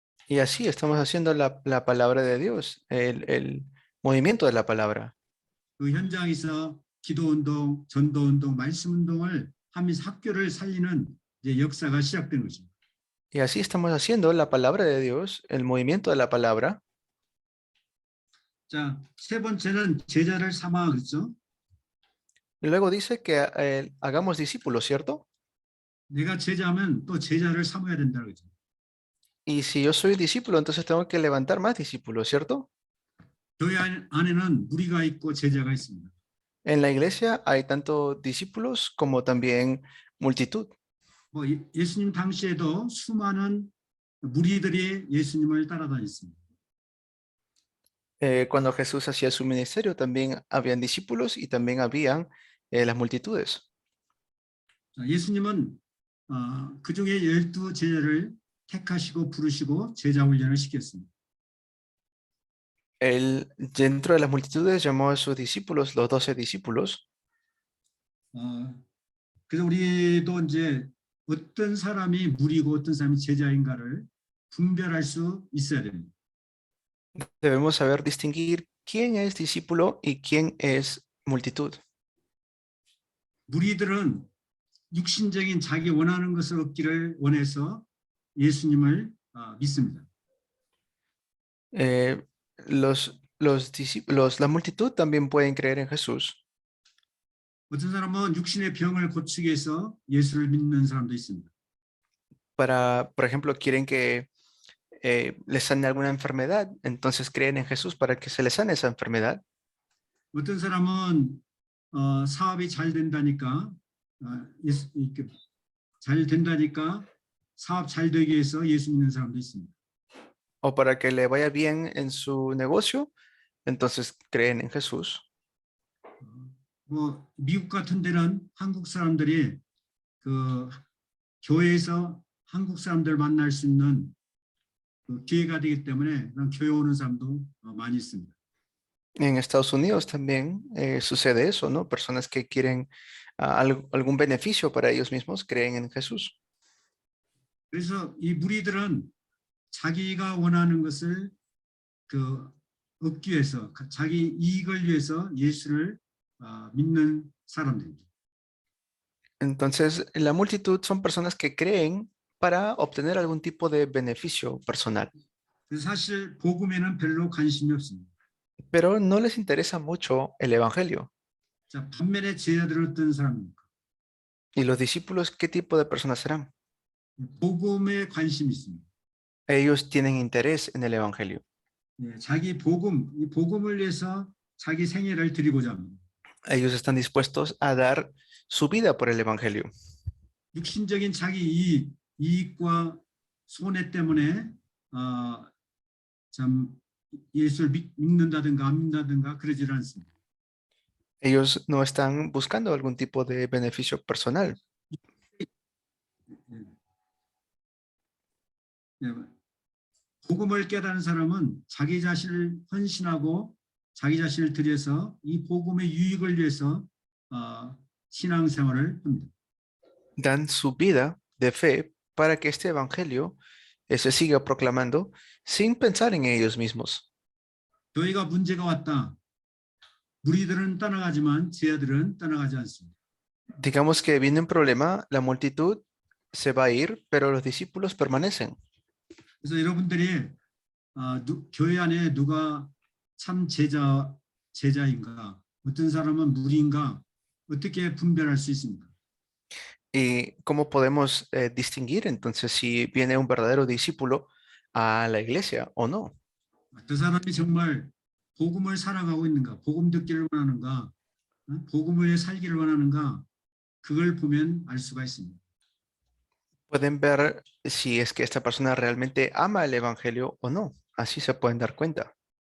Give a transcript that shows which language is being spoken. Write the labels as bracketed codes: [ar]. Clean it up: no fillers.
[es] Y así estamos haciendo la palabra de Dios, el movimiento de la palabra. [ko] 그 현장에서 기도 운동, 전도 운동, 말씀 운동을 하면서 학교를 살리는 이제 역사가 시작된 것입니다. [es] Y así estamos haciendo la palabra de Dios, el movimiento de la palabra. [ko] 자, 세 번째는 제자를 삼아 그렇죠? [es] Y luego dice que hagamos discípulos, ¿cierto? [ko] 내가 제자면 또 제자를 삼아야 된다 그러죠. [es] Y si yo soy discípulo, entonces tengo que levantar más discípulos, ¿cierto? [ko] 교회 안에는 무리가 있고 제자가 있습니다. [es] En la iglesia hay tanto discípulos como también multitud. [ko] 뭐 예수님 당시에도 수많은 무리들이 예수님을 따라다녔습니다. [es] Cuando Jesús hacía su ministerio, también habían discípulos y también habían las multitudes. [ko] 예수님은 그 중에 12 제자를 택하시고 부르시고 제자 훈련을 시켰습니다. [es] Él, dentro de las multitudes, llamó a sus discípulos, los 12 discípulos. [ko] 그래서 우리도 이제 어떤 사람이 무리고 어떤 사람이 제자인가를 분별할 수 있어야 됩니다. [es] Debemos saber distinguir quién es discípulo y quién es multitud. [ko] 무리들은 육신적인 자기 원하는 것을 얻기를 원해서 예수님을 믿습니다. [es] Eh, la multitud también pueden creer en Jesús. [ko] 어떤 사람은 육신의 병을 고치기 위해서 예수를 믿는 사람도 있습니다. [es] Por ejemplo, quieren que les sane alguna enfermedad, entonces creen en Jesús para que se les sane esa enfermedad. [ko] 어떤 사람은 사업이 잘 된다니까 이렇게 잘 된다니까 사업 잘 되기 위해서 예수 믿는 사람도 있습니다. [es] O para que le vaya bien en su negocio, entonces creen en Jesús. [ko] 뭐 미국 같은 데는 한국 사람들이 그 교회에서 한국 사람들 만날 수 있는 그 기회가 되기 때문에 그런 교회 오는 사람도 많이 있습니다. [es] En Estados Unidos también sucede eso, ¿no? Personas que quieren algún beneficio para ellos mismos creen en Jesús. [ko] 그래서 이 무리들은 자기가 원하는 것을 그 얻기 위해서 자기 이익을 위해서 예수를 믿는 사람들입니다. [es] Entonces, la multitud son personas que creen para obtener algún tipo de beneficio personal, [ko] 그래서 사실 복음에는 별로 관심이 없습니다. [es] pero no les interesa mucho el evangelio. [ko] 자, 반면에 제자들은 어떤 사람입니까? [es] ¿Y los discípulos qué tipo de personas serán? [ko] 복음에 관심이 있습니다. [es] Ellos tienen interés en el evangelio. [ko] 자기 복음, 이 복음을 위해서 자기 생애를 드리고자 합니다. [es] Ellos están dispuestos a dar su vida por el evangelio. [ko] 육신적인 자기 이익과 손해 때문에 참 예수를 믿는다든가 안 믿는다든가 그러질 않습니다. [es] Ellos no están buscando algún tipo de beneficio personal. [ko] 복음을 깨달은 사람은 자기 자신을 헌신하고 자기 자신을 들여서 이 복음의 유익을 위해서 신앙생활을 합니다. [es] Dan su vida de fe para que este evangelio se siga proclamando sin pensar en ellos mismos. [ko] 교회가 문제가 왔다. 무리들은 떠나가지만 제자들은 떠나가지 않습니다. [es] Digamos que viene un problema, la multitud se va a ir, pero los discípulos permanecen. [ko] 그래서 여러분들이 교회 안에 누가 참 제자인가, 어떤 사람은 무리인가 어떻게 분별할 수 있습니까? [es] ¿Y cómo podemos distinguir entonces si viene un verdadero discípulo a la iglesia o no? [ko] 그 사람이 정말 복음을 살아가고 있는가, 복음 듣기를 원하는가, 복음을 살기를 원하는가, 그걸 보면 알 수가 있습니다. [es] Pueden ver si es que esta persona realmente ama el evangelio o no. Así se pueden dar cuenta.